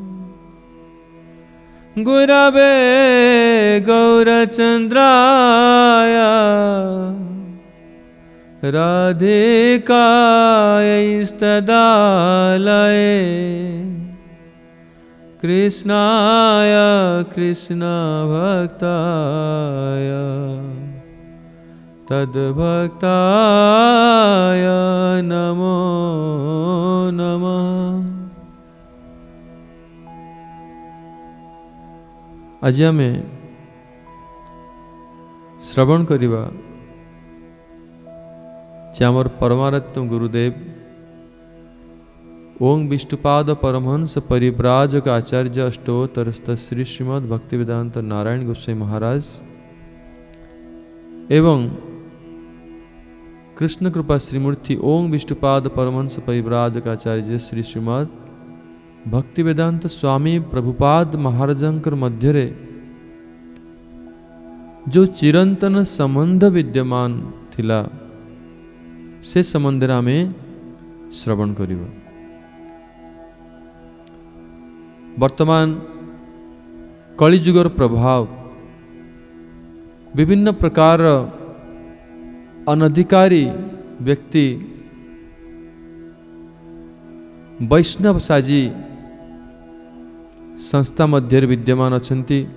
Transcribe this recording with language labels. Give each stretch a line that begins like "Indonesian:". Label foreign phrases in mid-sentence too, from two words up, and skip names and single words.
Sanskrit: गुरवे गौरचन्द्राय राधिकायैस्तदालये कृष्णाय कृष्णभक्ताय तद्भक्ताय नमो नमः।
Odia: ଆଜି ଆମେ ଶ୍ରବଣ କରିବା ଯେ ଆମର ପରମାରାଧ୍ୟ ଗୁରୁଦେବ ଓଁ ବିଷ୍ଣୁପାଦ ପରମହଂସ ପରିବ୍ରାଜକ ଆଚାର୍ଯ୍ୟ ଅଷ୍ଟୋତ୍ତରସ୍ଥ ଶ୍ରୀ ଶ୍ରୀମଦ୍ ଭକ୍ତିବେଦାନ୍ତ ନାରାୟଣ ଗୋସ୍ୱାମୀ ମହାରାଜ ଏବଂ କୃଷ୍ଣ କୃପା ଶ୍ରୀମୂର୍ତ୍ତି ଓଁ ବିଷ୍ଣୁପାଦ ପରମହଂସ ପରିବ୍ରାଜକ ଆଚାର୍ଯ୍ୟ ଶ୍ରୀ ଶ୍ରୀମଦ୍ ଭକ୍ତିବେଦାନ୍ତ ସ୍ୱାମୀ ପ୍ରଭୁପାଦ ମହାରାଜଙ୍କର ମଧ୍ୟ ଯେ ଚିରନ୍ତନ ସମ୍ବନ୍ଧ ବିଦ୍ୟମାନ ଥିଲା ସେ ସମ୍ବନ୍ଧ ଆମେ ଶ୍ରବଣ କରିବା। ବର୍ତ୍ତମାନ କଳିଯୁଗର ପ୍ରଭାବ ବିଭିନ୍ନ ପ୍ରକାର ଅନଧିକାରୀ ବ୍ୟକ୍ତି ବୈଷ୍ଣବ ସାଜି ସଂସ୍ଥା ମଧ୍ୟ ବିଦ୍ୟମାନ ଅଛନ୍ତି।